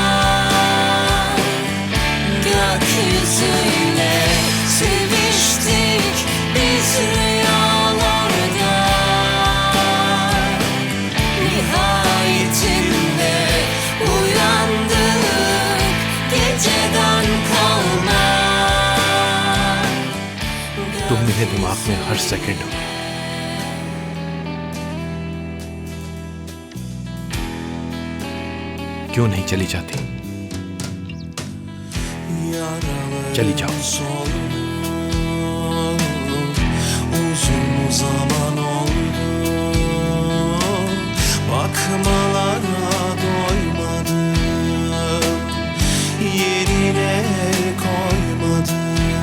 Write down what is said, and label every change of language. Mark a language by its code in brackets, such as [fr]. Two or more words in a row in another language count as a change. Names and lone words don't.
[tr] Gökyüzüyle seviştik biz rüyalarda. Nihayetinde uyandık geceden kalma. [hi] तुम मेरे दिमाग में हर सेकंड हो। क्यों नहीं चली जाती? चली जाओ। [tr] Uzun zaman oldu, bakmalara doymadım, yerine koymadım.